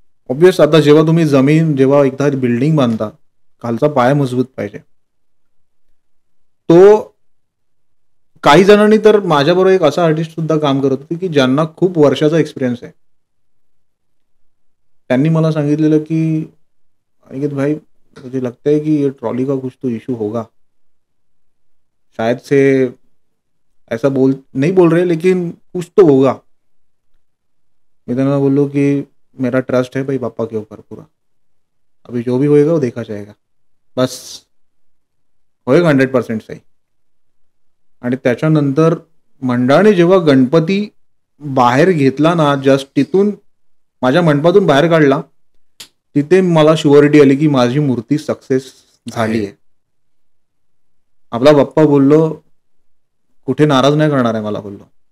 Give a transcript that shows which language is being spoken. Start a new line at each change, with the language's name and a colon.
Marathi: Obvious आता जेव्हा तुम्ही जेव्हा एकदा बिल्डिंग बांधता, खालचा पाया मजबूत पाहिजे. तो काही जणांनी तर माझ्याबरोबर एक असा आर्टिस्ट सुद्धा काम करत होते की ज्यांना खूप वर्षाचा एक्सपिरियन्स आहे. त्यांनी मला सांगितलेलं की
Hindi: अनिकेत भाई मुझे लगता है कि ये ट्रॉली का कुछ तो इशू होगा, शायद से ऐसा नहीं बोल रहे लेकिन कुछ तो होगा. मैं
Marathi: त्यांना बोललो की
Hindi: मेरा ट्रस्ट है भाई बाप्पा के ऊपर पूरा, अभी जो भी होएगा वो देखा जाएगा, बस होएगा 100% सही.
Marathi: आणि त्याच्यानंतर मंडळाने जेव्हा गणपती बाहेर घेतला ना, जस्ट तिथून माझ्या मंडपातून बाहेर काढला, तिथे मला शुअरिटी आली की माझी मूर्ती सक्सेस झाली आहे. आपला बाप्पा बोललो कुठे नाराज नाही करणार आहे मला बोललो.